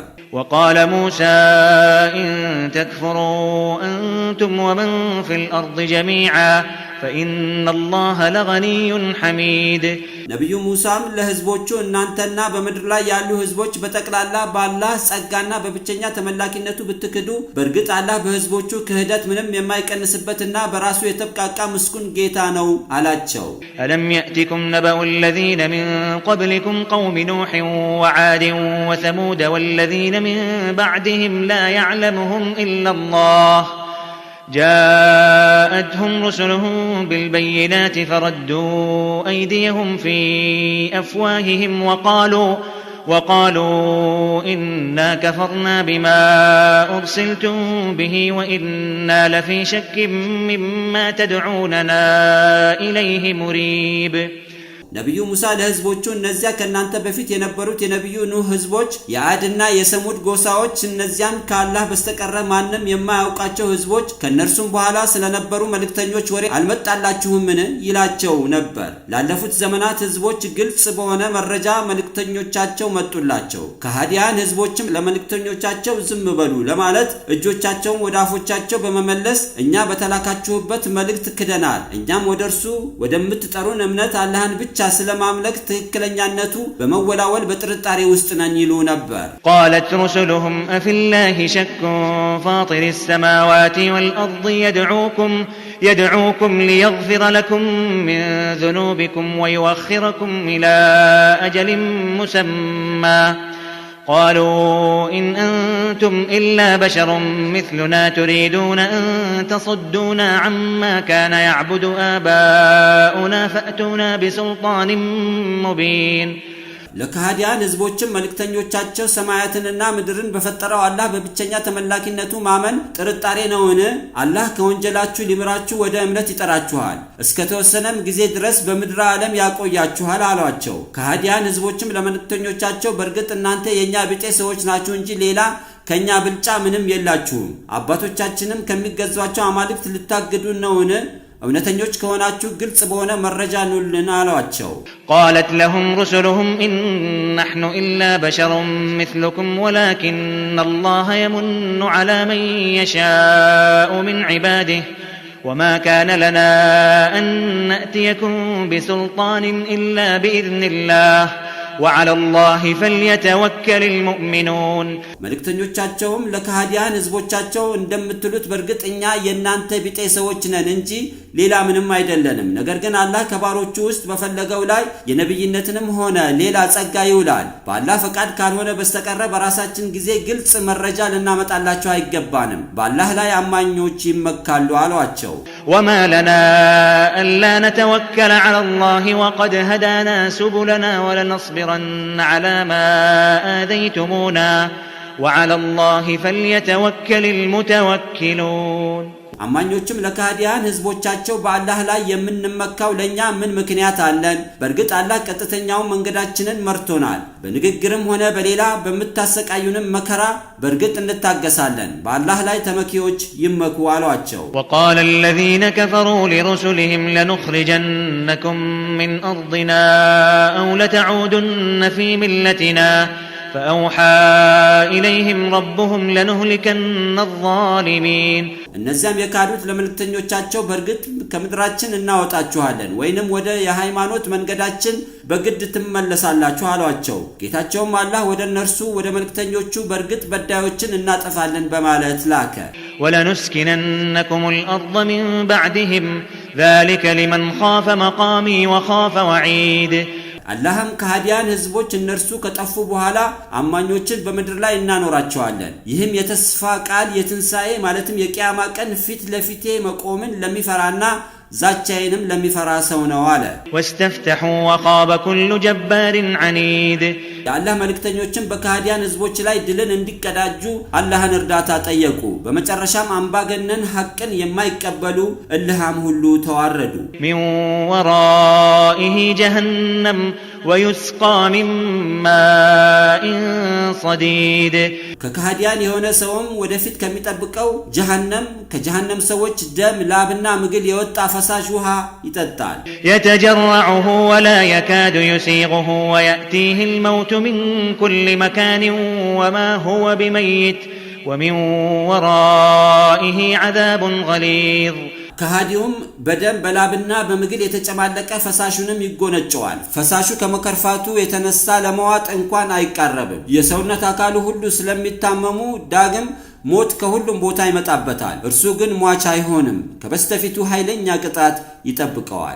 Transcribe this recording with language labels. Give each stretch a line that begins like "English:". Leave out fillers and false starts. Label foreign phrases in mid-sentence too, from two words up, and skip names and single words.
Arabic: وقال موسى إن تكفروا أنتم ومن في الأرض جميعا فإن الله لغني حميد
Amharic: ነብዩ ሙሳም ለህዝቦቹ እናንተና በመድር ላይ ያሉ ህዝቦች በተቀላላ በአላህ ጸጋና በብቸኛ ተመላኪነቱ ብትክዱ በርግጥ አላህ በህዝቦቹ ክህደት ምንም የማይቀንስበትና በራሱ የተብቃቃ ምስኩን ጌታ ነው አላቸው።
Arabic: ألم يأتكم نبأ الذين من قبلكم قوم نوح وعاد وثمود والذين من بعدهم لا يعلمهم إلا الله جاءتهم رسلهم بالبينات فردوا أيديهم في أفواههم وقالوا إنا كفرنا بما أرسلتم به وإنا لفي شك مما تدعوننا إليه مريب
Amharic: ነብዩ ሙሳ ለህዝቦቹ እነዚያ ከናንተ በፊት የነበሩት የነብዩ ኑህ ህዝቦች የአድና የሰሙድ ጎሳዎች እነዚያን ከአላህ በስተቀር ማንም የማያውቃቸው ህዝቦች ከነርሱም በኋላ ስለነበሩ መልእክተኞች ወሬ አልመጣላችሁምን ይላቸው ነበር። ላለፉት ዘመናት ህዝቦች ግልጽ በሆነ መረጃ መልእክተኞቻቸው መጡላቸው። ከሃዲያን ህዝቦችም ለመልእክተኞቻቸው ዝም በሉ ለማለት እጆቻቸውን ወደ አፎቻቸው በመመለስ እኛ በተላካችሁበት መልእክት ክደናል፣ እኛም ወደ እርሱ ወደምትጠሩን እምነት አላህን ብቻ ስለማምለክ ትክክለኛነቱ በመወላወል በጥርጣሬ ውስጥ ነን ይሉ ነበር።
Arabic: قالت رسلهم أفي الله شك فاطر السماوات والأرض يدعوكم ليغفر لكم من ذنوبكم ويؤخركم إلى أجل مسمى قالوا إن أنتم إلا بشر مثلنا تريدون أن تصدونا عما كان يعبد آباؤنا فأتونا بسلطان مبين
Amharic: ለካህዲያን ህዝቦችም መልእክተኞቻቸው ሰማያትንና ምድርን በፈጠረው አላህ በብቸኛ ተመላኪነቱ ማመን ጥርጣሬ ነውን? አላህ ከወንጀላችሁ ሊምራችሁ ወደ እምነት ይጠራችኋል፣ እስከ ተወሰነም ጊዜ ድረስ በምድር ዓለም ያቆያችኋል አሏቸው። ካህዲያን ህዝቦችም ለመልእክተኞቻቸው በእርግጥ እናንተ የኛ ቢጤ ሰዎች ናችሁ እንጂ ሌላ ከኛ ብልጫ ምንም የላችሁም። አባቶቻችንም ከሚገዟቸው አማልክት ልታግዱን ነውን? እውነተኞች ከሆናችሁ ግልጽ በሆነ መረጃ ኑልን አሏቸው።
Arabic: قالت لهم رسلهم إن نحن إلا بشر مثلكم ولكن الله يمن على من يشاء من عباده وما كان لنا أن نأتيكم بسلطان إلا بإذن الله وعلى الله فليتوكل المؤمنون
Amharic: መልእክተኞቻቸውም ለካህዲያን ህዝቦቻቸው እንደምትሉት በእርግጥ እኛ የናንተ ቢጤ ሰዎች ነን እንጂ ሌላ ምንም አይደለንም። ነገር ግን አላህ ከባሮቹ ውስጥ በፈለገው ላይ የነብይነትንም ሆነ ሌላ ጸጋ ይውላል። በአላህ ፈቃድ ካልሆነ በስተቀር በራሳችን ጊዜ ግልጽ መረጃ ልናመጣላቸው አይገባንም። በአላህ ላይ አማኞች ይመካሉ አሏቸው።
Arabic: وما لنا ألا نتوكل على الله وقد هدانا سبلنا ولنصبرن على ما آذيتمونا وعلى الله فليتوكل المتوكلون
Amharic: አማኞችም ለካህዲያን ህዝቦቻቸው በአላህ ላይ የምንመካው ለኛ ምን ምክንያት አለን? በእርግጥ አላህ ቀጥተኛው መንገዳችንን መርቶናል። በንግግርም ሆነ በሌላ በመታሰቃዩንም መከራ በእርግጥ እንታገሳለን። በአላህ ላይ ተመኪዎች ይመኩ አሏቸው።
Arabic: وقال الذين كفروا لرسلهم لنخرجنكم من أرضنا أو لتعودن في ملتنا فأوحى إليهم ربهم لنهلكن الظالمين
Amharic: እነዚያም የካዱት ለመልእክተኞቻቸው በእርግጥ ከምድራችን እናወጣችኋለን ወይንም ወደ የሃይማኖት መንገዳችን በግድ ትመለሳላችሁ አሏቸው። ጌታቸውም አላህ ወደ እነርሱ ወደ መልእክተኞቹ በእርግጥ በዳዮችን እናጠፋለን በማለት ላከ።
Arabic: ولنسكننكم الأرض من بعدهم ذلك لمن خاف مقامي وخاف وعيد
Amharic: አላህም ካህዲያን ህዝቦች እነርሱ ከጠፉ በኋላ አማኞችን በመድር ላይ እናኖራቸዋለን። ይህም የተስፋ ቃል የትንሳኤ ማለትም የቂያማ ቀን ፊት ለፊቴ መቆምን ለሚፈራና ዛቻዬንም ለሚፈራ ሰው ነው አለ።
Arabic: واستفتحوا وخاب كل جبار عنيد
Amharic: የአላህ መልእክተኞችን በካህዲያን ህዝቦች ላይ ድልን እንዲቀዳጁ አላህን እርዳታ ጠየቁ። በመጨረሻም አምባገነን ሐቅን የማይቀበሉ እልሃም ሁሉ ተዋረዱ።
Arabic: من ورائه جهنم ويسقى من ماء صديد
Amharic: ከካህዲያን የሆነ ሰውም ወደፊት ከሚጠብቀው ጀሃነም ከጀሃነም ሰዎች ደም ላብና ምግል የወጣ ፈሳሽ ውሃ ይጠጣል።
Arabic: يتجرعه ولا يكاد يسيغه ويأتيه الموت من كل مكان وما هو بميت ومن ورائه عذاب غليظ
Amharic: ከሃዲውም በደም በላብና በምግል የተጨማለቀ ፈሳሹንም ይጎነጨዋል። ፈሳሹ ከመከርፋቱ የተነሳ ለመዋጥ እንኳን አይቃረብም። የሰውነት አካሉ ሁሉ ስለሚታመሙ ዳግም ሞት ከሁሉም ቦታ ይመጣበታል። እርሱ ግን ሟች አይሆንም። ከበስተፊቱ ኃይለኛ ቅጣት ይጠብቀዋል።